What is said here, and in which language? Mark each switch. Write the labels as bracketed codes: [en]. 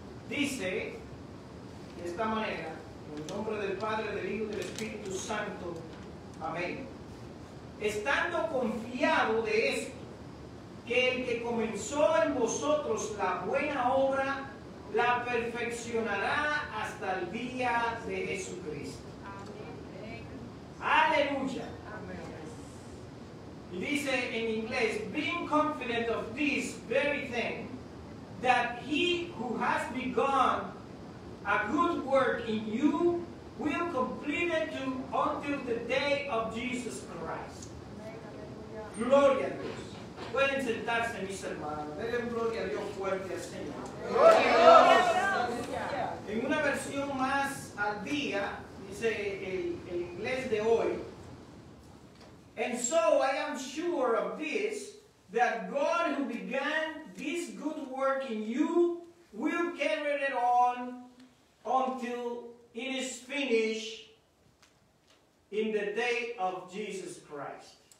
[es] Dice de esta manera, en el nombre del Padre, del Hijo y del Espíritu Santo. Amén. Estando confiado de esto, que el que comenzó en vosotros la buena obra, la perfeccionará hasta el día de Jesucristo. Aleluya. Y dice en inglés, [en] being confident of this very thing, that he who has begun a good work in you will complete it until the day of Jesus Christ. [es] Gloria a Dios. Pueden sentarse, mis hermanos. Denle gloria a Dios fuerte al Señor. Gloria a Dios. En una versión más al día, dice el inglés de hoy, [en] and so I am sure of this, that God who began this good work in you will carry it on until it is finished in the day of Jesus Christ.